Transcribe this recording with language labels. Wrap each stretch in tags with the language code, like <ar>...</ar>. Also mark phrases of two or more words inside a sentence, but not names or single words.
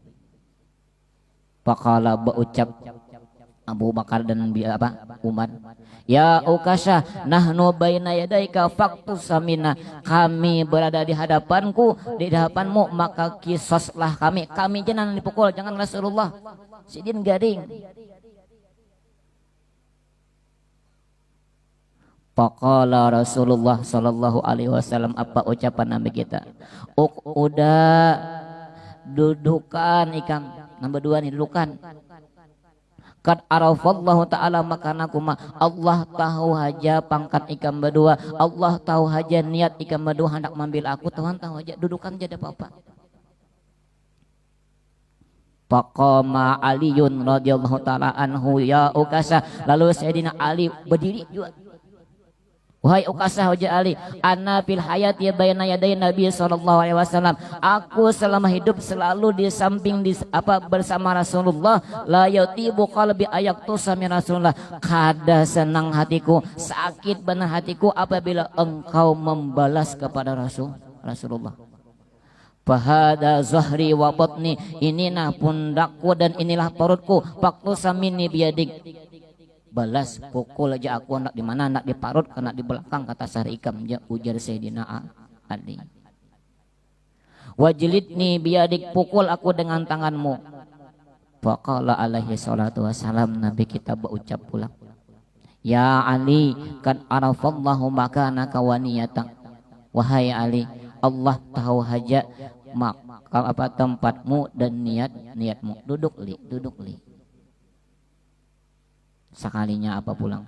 <bjn>Faqala, berucap Abu Bakar dan Umar,</bjn> <ar>يا عكاشة نحن بين يديك فاقتص سمينا,</ar> <bjn>kami berada di hadapanku, di hadapanmu, maka kisoslah kami jangan dipukul, jangan Rasulullah, sidin garing.</bjn> <ar>فقال رسول الله صلى الله عليه وسلم,</ar> <bjn>apa ucapan Nabi kita? Udah dudukan ikam. Nomor 2 nih, dudukan.</bjn> <ar>قد عرف الله تعالى مكانكما,</ar> <bjn>Allah tahu haja pangkat ikam berdua, Allah tahu haja niat ikam berdua hendak mengambil aku, Tuhan tahu haja, dudukan aja ada apa-apa.</bjn> <ar>فقام علي رضي الله تعالى عنه يا عكاشة,</ar> <bjn>lalu Sayyidina Ali berdiri juga. Wahai Ukasha, wajah Ali,</bjn> <ar>أنا في الحياة بين يدي النبي صلى الله عليه وسلم,</ar> <bjn>aku selama hidup selalu di samping bersama Rasulullah,</bjn> <ar>لا يطيب قلبي أيقتص من رسول الله,</ar> <bjn>kada senang hatiku, sakit benar hatiku apabila engkau membalas kepada Rasulullah.</bjn> <ar>فهذا ظهري وبطني,</ar> <bjn>inilah pundakku dan inilah perutku,</bjn> <ar>فاقتص مني بيدك,</ar> <bjn>balas pukul aja aku, nak di mana, nak di parut, nak di belakang, kata Sarikam, ujar Sayyidina Ali.</bjn> <ar>واجلدني بيدك,</ar> <bjn>pukul aku dengan tanganmu.</bjn> <ar>فقال عليه الصلاة والسلام,</ar> <bjn>Nabi kita berucap pula,</bjn> <ar>يا علي كان عرف الله مكانك ونيتك,</ar> <bjn>wahai Ali, Allah tahu haja tempatmu dan niatmu. Duduk li. Sekalinya apa pulang?</bjn>